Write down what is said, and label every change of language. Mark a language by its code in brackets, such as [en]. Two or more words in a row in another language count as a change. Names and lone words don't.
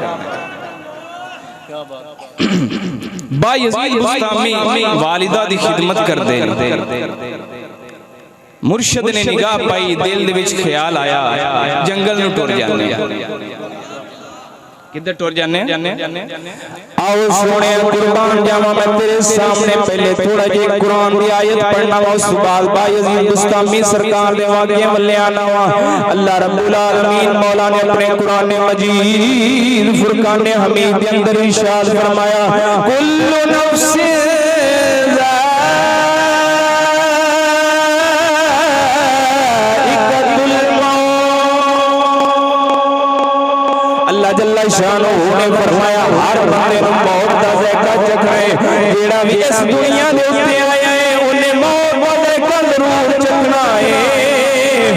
[pa] بایزید بسطامی والدہ دی خدمت کردے نے، مرشد نے نگاہ پائی، دل دے وچ خیال آیا جنگل نوں ٹُر جانے، کدھر ٹُر جانے آؤ سوہنے قربان جاواں میں تیرے سامنے پہلے تھوڑا جیہا قرآن دی آیت پڑھنا واں، اس بعد بایزید بسطامی سرکار دے واقعے ولے آنا واں. اللہ [ar] رب العالمین [pa] مولا نے اپنے قرآن مجید فرقان حمید کے اندر ارشاد فرمایا [ar] کل نفس جل شانہ [pa] نے فرمایا ہر بندے نوں موت دا ذائقہ چکھنا اے، جیہڑا وی اس دنیا دے اُتے آیا اے اوہنے موت دا ذائقہ ضرور چکھنا اے.